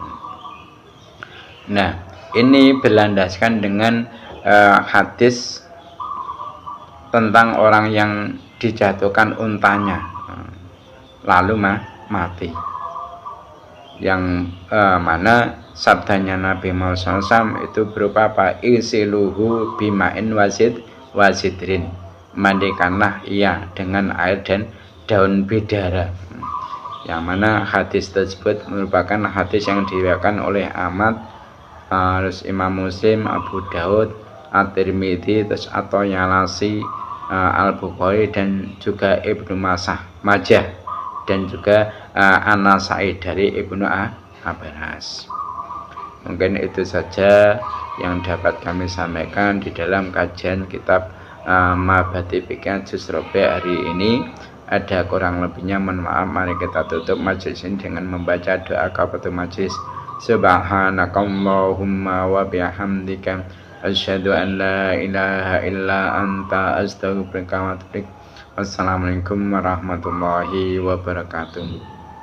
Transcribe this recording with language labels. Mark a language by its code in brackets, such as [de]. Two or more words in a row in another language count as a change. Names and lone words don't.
[id] Nah, ini berlandaskan dengan hadis tentang orang yang dijatuhkan untanya lalu mati, yang mana sabdanya Nabi Muhammad SAW itu berupa apa? [ar] اغسلوه بماء وسدر, [id] mandikanlah ia dengan air dan daun bidara, yang mana hadis tersebut merupakan hadis yang diriwayatkan oleh Ahmad, Imam Muslim, Abu Daud, At-Tirmidzi, atau Yalasi, Al-Bukhari, dan juga Ibnu Majah, dan juga An-Nasai dari Ibnu Abbas. Mungkin itu saja yang dapat kami sampaikan di dalam kajian kitab Mabahati Fikih Juz Rabi' hari ini. Ada kurang lebihnya mohon maaf. Mari kita tutup majelis ini dengan membaca doa kafaratul majelis. [ar] سبحانك اللهم وبحمدك أشهد أن لا إله إلا أنت أستغفرك وأتوب إليك. والسلام عليكم ورحمة الله وبركاته.